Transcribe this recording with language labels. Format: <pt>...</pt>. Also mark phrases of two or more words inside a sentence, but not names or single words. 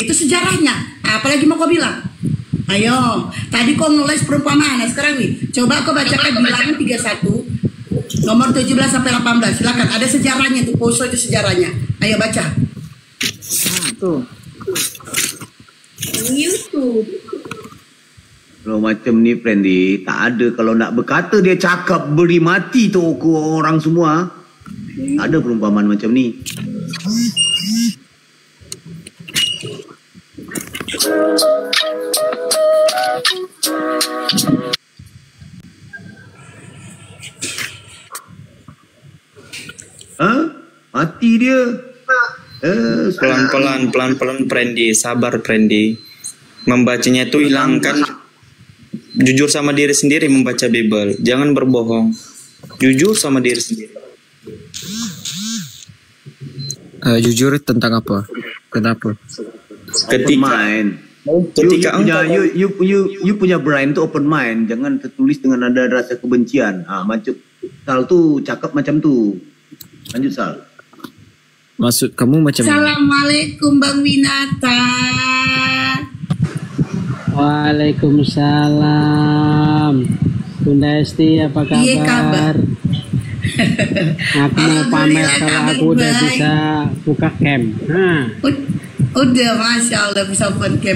<id>Itu sejarahnya. Apalagi mau kau bilang? Ayo, tadi kau nulis perumpamaan. Sekarang nih, coba kau bacakan bilangan 31 nomor 17 sampai 18. Silakan, ada sejarahnya tuh, Poso itu sejarahnya. Ayo baca. Tuh. YouTube.</id> <ms>Kalau macam ni Friendly, tak ada. Kalau nak berkata dia cakap beri mati tu orang semua, tak ada perumpamaan macam ni. Mati dia. Pelan-pelan Friendly, sabar Friendly.</ms> <id>Membacanya itu hilangkan, jujur sama diri sendiri membaca Bible. Jangan berbohong. Jujur sama diri sendiri. Jujur tentang apa? Kenapa? Ketika</id> <ms>you punya brain tu</ms> <en>open mind.</en> <ms>Jangan tertulis dengan ada rasa kebencian. Macam Sal tu cakap macam tu. Lanjut Sal. Maksud kamu macam mana?</ms> <id>Assalamualaikum Bang Winata. Waalaikumsalam. Bunda Esti, apa kabar? Iya kabar. Aku mau pamer kalau aku udah bisa buka camp. Udah,</id> <ar>ما شاء الله</ar> <id>bisa buka camp.</id>